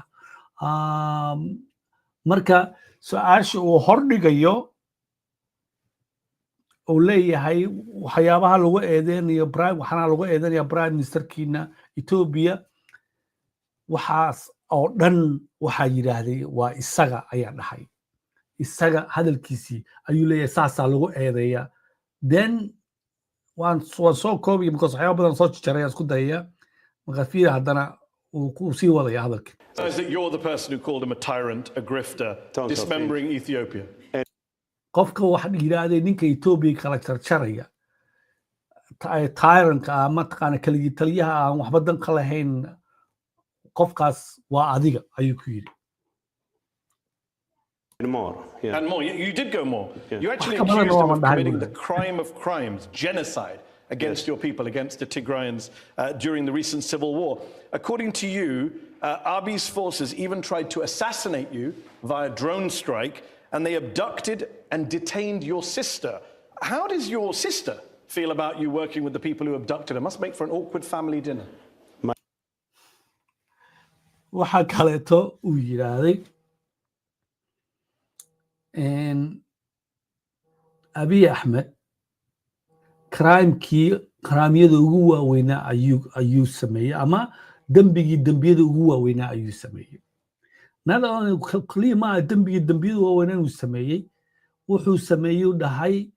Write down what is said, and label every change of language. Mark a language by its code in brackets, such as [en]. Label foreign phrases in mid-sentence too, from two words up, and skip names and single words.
[so] marka su-aasha uu hordhigayo uu leeyahay waxyaabaha lagu eedeynayo waxaana lagu eedeynaya [en] prime ministerkiina [so] Ethiopia waxaas oo dhan waxaa yidhaahday waa isaga ayaa dhahay isaga hadalkiisii ayuu leeyahay saasaa lagu eedeeya then waan soo koobaya because waxyaaba badan soo jaraya isku dayaya marka fiir haddana uu sii wadaya hadalkii [en] Is that you're the person who called him a tyrant, a grifter, dismembering Ethiopia? [so] qofka waxa yidhaahday ninka Ethiopia kala jarjaraya tyrantka mataqaana kaligii taliyaha aan waxba dan ka lahayn qofkaas waa adiga ayuu ku yidhi [en] More, yeah. And more. You did go more. Yeah. You actually Come on, accused him of Norman, committing Diamond. the crime of crimes, genocide, against your people, against the Tigrayans during the recent civil war. According to you, Abiy's forces even tried to assassinate you via drone strike, and they abducted and detained your sister. How does your sister feel about you working with the people who abducted her? Must make for an awkward family dinner. [so] waxaa kaleeto uu yidhaahday Abiy Ahmed crimeyada ugu waaweynaa ayuu sameeyey ama dembiyada ugu waaweynaa ayuu sameeyey kaliya ma aha dembiyada waaweynaa inuu sameeyey wuxuu sameeyey dhahay